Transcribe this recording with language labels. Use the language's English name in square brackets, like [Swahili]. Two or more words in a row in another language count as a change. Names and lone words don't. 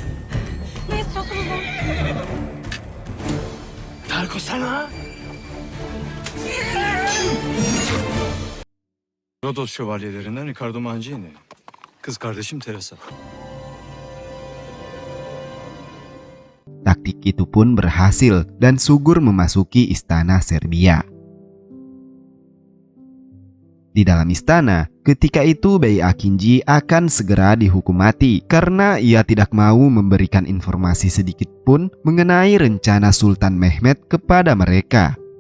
[Turkish] Rodos şövalyelerinden Riccardo Mancini. Kız kardeşim Teresa. [Indonesian] Taktik itu pun berhasil dan Sugur memasuki istana Serbia. Di dalam istana, ketika itu Bey Akinji akan segera dihukum mati karena ia tidak mau memberikan informasi sedikit pun mengenai rencana Sultan Mehmed kepada mereka.